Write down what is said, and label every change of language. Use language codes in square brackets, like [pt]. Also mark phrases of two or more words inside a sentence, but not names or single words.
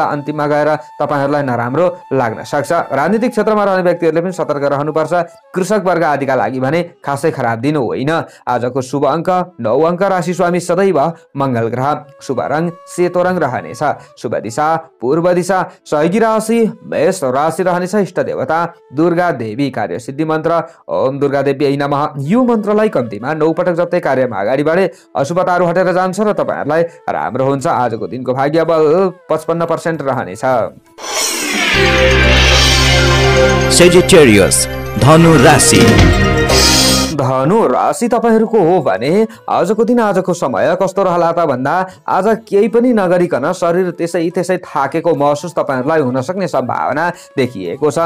[ne] अन्तिममा गएर तपाईँहरूलाई नराम्रो लाग्न सक्छ। राजनीतिक क्षेत्रमा रहने व्यक्तिहरूले पनि सतर्क रहनुपर्छ। कृषक वर्ग आदिका लागि भने खासै खराब दिन होइन। आजको शुभ अङ्क 9 अङ्क। राशि स्वामी सदैव मङ्गल ग्रह। शुभ रङ सेतो रङ रहनेछ। शुभ दिशा पूर्व दिशा। सहयोगी राशि मेष राशि रहनेछ। इष्ट देवता दुर्गा देवी। कार्य सिद्धि मन्त्र [sa] ओम दुर्गा देवी नमः। [ne] यो मन्त्रलाई कम्तीमा 9 पटक जप्दै कार्यमा अगाडि बढे अशुभताहरू हटेर जान्छ र तपाईँहरूलाई राम्रो हुन्छ। आजको दिनको भाग्य बल 55% रहनेछ। Sagittarius, धनु राशि। धनु राशि तपाईँहरूको हो भने आजको दिन आजको समय कस्तो रहला त भन्दा आज केही पनि नगरिकन शरीर त्यसै थाकेको महसुस तपाईँहरूलाई हुन सक्ने सम्भावना देखिएको छ।